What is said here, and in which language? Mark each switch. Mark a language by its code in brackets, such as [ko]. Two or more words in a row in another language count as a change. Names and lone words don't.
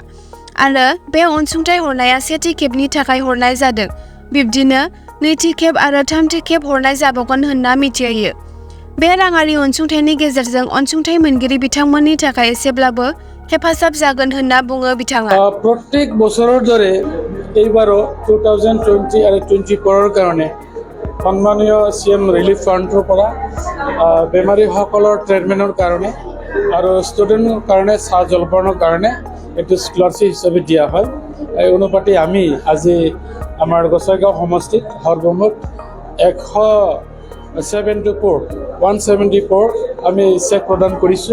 [brx] आरो बे अनसुंथाइ हरनाया सेथि खेबनि थाखाय हरनाय जादों। बिब्दिनो नैथि खेब आरो थामथि खेब हरनाय जाबावगोन होन्ना मिथिहोयो। बे राङारि अनसुंथाइनि गेजेरजों अनसुंथाइ मोनगिरि बिथांमोननि थाखाय एसेब्लाबो हेफाजाब जागोन होन्ना बुङो बिथाङा। [as] प्रत्येक बছৰৰ দৰে এইবাৰো 2020 আৰু 24ৰ কাৰণে সন্মানীয় CM ৰিলিফ ফাণ্ডৰ পৰা বেমাৰীসকলৰ ট্ৰিটমেণ্টৰ কাৰণে আৰু ষ্টুডেণ্টৰ কাৰণে চাহ জলপানৰ কাৰণে এইটো স্কলাৰশ্বিপ হিচাপে দিয়া হয়। এই অনুপাতে আমি আজি আমাৰ গসাইগাঁও সমষ্টিত সৰ্বমুঠ 174 আমি চেক প্ৰদান কৰিছোঁ।